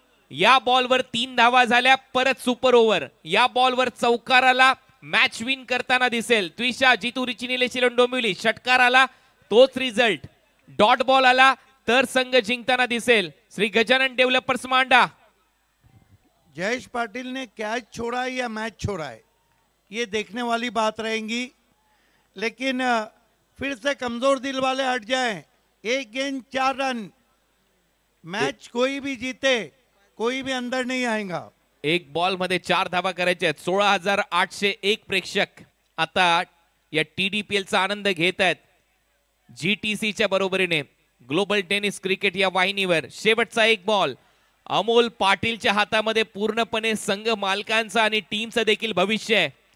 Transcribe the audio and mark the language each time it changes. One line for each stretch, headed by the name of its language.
Marathi: या बॉलवर 3 धावा झाल्या, परत सुपर ओव्हर. या बॉलवर चौकार आला, मॅच विन करताना दिसेल त्विशा जितुरीची निलेश 11 डोंबिवली. षटकार आला तोच रिझल्ट. डॉट बॉल आला तर संघ जिंकताना दिसेल श्री गजानन डेव्हलपर्स मांडा.
Hindi: जयेश पाटिल ने कैच छोड़ा है या मैच छोड़ा है, ये देखने वाली बात रहेगी. लेकिन फिर से कमजोर दिल वाले हट जाएं. 1 गेंद 4 रन. मैच कोई भी जीते, कोई भी अंदर नहीं आएगा.
Marathi: एक बॉल मध्ये 4 धावा करायच्या आहेत. 16,801 प्रेक्षक आता या TDPL चा आनंद घेत आहेत. GTCच्या बरोबरीने ग्लोबल टेनिस क्रिकेट या वाहिनीवर शेवटचा एक बॉल अमोल पाटीलच्या हातामध्ये. पूर्णपणे संघ मालकांचा आणि टीमचं देखील भविष्य आहे.